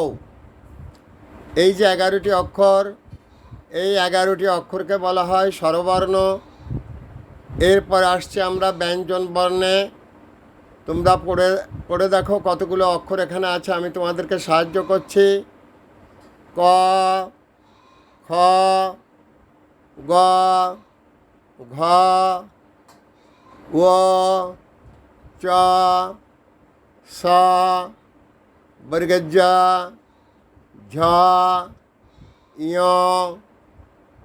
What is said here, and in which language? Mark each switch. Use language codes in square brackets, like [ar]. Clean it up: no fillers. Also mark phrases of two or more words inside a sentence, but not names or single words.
[bn] এই যে 11টি অক্ষর, এই 11টি অক্ষরকে বলা হয় স্বরবর্ণ। এরপর আসছে আমরা ব্যঞ্জন বর্ণে। তোমরা পড়ে দেখো কতগুলো অক্ষর এখানে আছে, আমি তোমাদেরকে সাহায্য করছি। ক, খ, গ, ঘ, ও, চ, স, বর্গজ, ঝ, ইয়, ট,